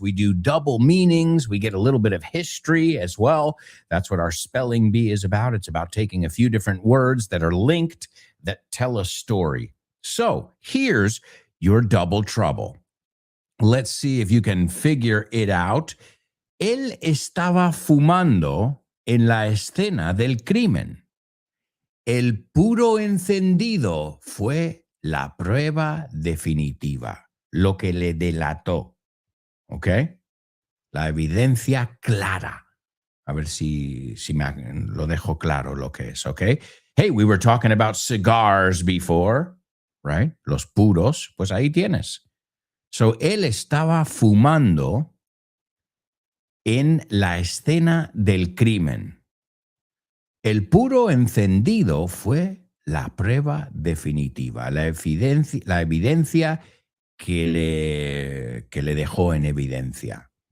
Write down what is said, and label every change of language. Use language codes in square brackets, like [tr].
[en] We do double meanings. We get a little bit of history as well. That's what our spelling bee is about. It's about taking a few different words that are linked that tell a story. So here's your Double Trouble. Let's see if you can figure it out. [es] Él estaba fumando en la escena del crimen. El puro encendido fue la prueba definitiva, lo que le delató. ¿Ok? La evidencia clara. A ver si lo dejo claro lo que es, ¿ok? [en] Hey, we were talking about cigars before, right? [es] Los puros, pues ahí tienes. So, él estaba fumando en la escena del crimen. El puro encendido fue la prueba definitiva, la evidencia que le dejó en evidencia.